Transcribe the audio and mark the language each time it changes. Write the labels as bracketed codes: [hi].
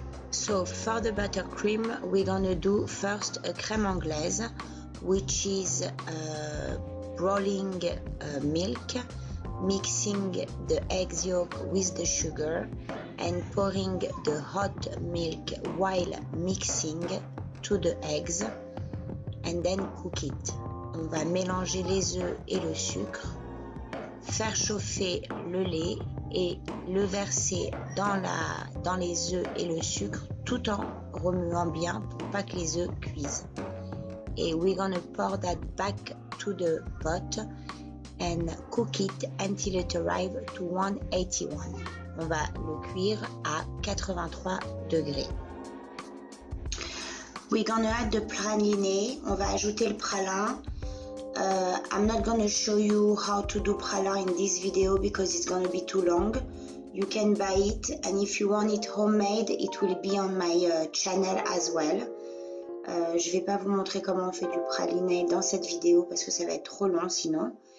[en] So for the buttercream, we're gonna do first a crème anglaise, which is boiling milk, mixing the eggs yolk with the sugar and pouring the hot milk while mixing to the eggs and then cook it. [fr] On va mélanger les œufs et le sucre, faire chauffer le lait et le verser dans les œufs et le sucre tout en remuant bien pour pas que les œufs cuisent. [en] Et we're gonna pour that back to the pot and cook it until it arrives to 181. [fr] On va le cuire à 83 degrés. [en] We're gonna add the praliné. [fr] On va ajouter le pralin. [en] I'm not going to show you how to do pralin in this video because it's going to be too long. You can buy it, and if you want it homemade, it will be on my channel as well. [fr] Je vais pas vous montrer comment on fait du praliné dans cette vidéo parce que ça va être trop long sinon.